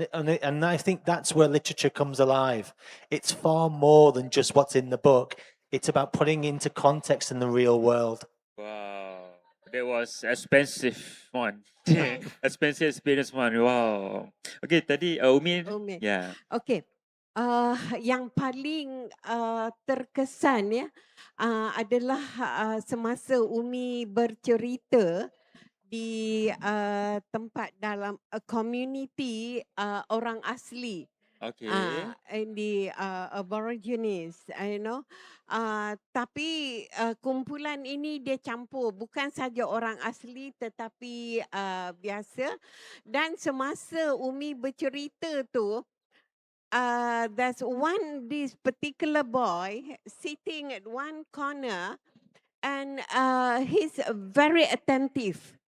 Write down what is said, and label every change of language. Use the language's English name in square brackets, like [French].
[English] And I think that's where literature comes alive. It's far more than just what's in the book. It's about putting into context in the real world. Wow, that was expensive one. Expensive experience one. [Malay] Wow. Okay, tadi Umi. Umi. [English] Yeah. Okay. [Malay] Yang paling terkesan ya adalah semasa Umi bercerita di tempat dalam community orang asli. Okay. [English] In the Aborigines, you know. [Malay] Tapi kumpulan ini dia campur, bukan saja orang asli tetapi biasa. Dan semasa Umi bercerita tu, [English] there's this particular boy sitting at one corner, and he's very attentive.